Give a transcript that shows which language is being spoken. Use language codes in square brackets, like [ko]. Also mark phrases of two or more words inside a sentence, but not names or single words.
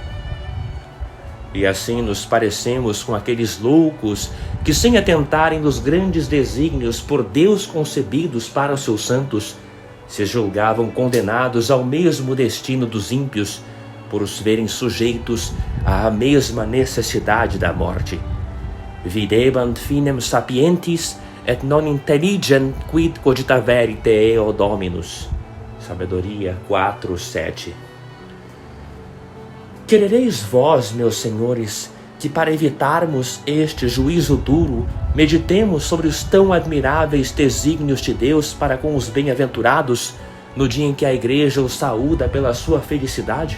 [pt] E assim nos parecemos com aqueles loucos que, sem atentarem nos grandes desígnios por Deus concebidos para os seus santos, se julgavam condenados ao mesmo destino dos ímpios, por os verem sujeitos à mesma necessidade da morte. [la] Videbant finem sapientis et non intelligent quid cogitaverit eo Dominus. [pt] Sabedoria 4:7. Querereis vós, meus senhores, que para evitarmos este juízo duro, meditemos sobre os tão admiráveis desígnios de Deus para com os bem-aventurados, no dia em que a Igreja os saúda pela sua felicidade?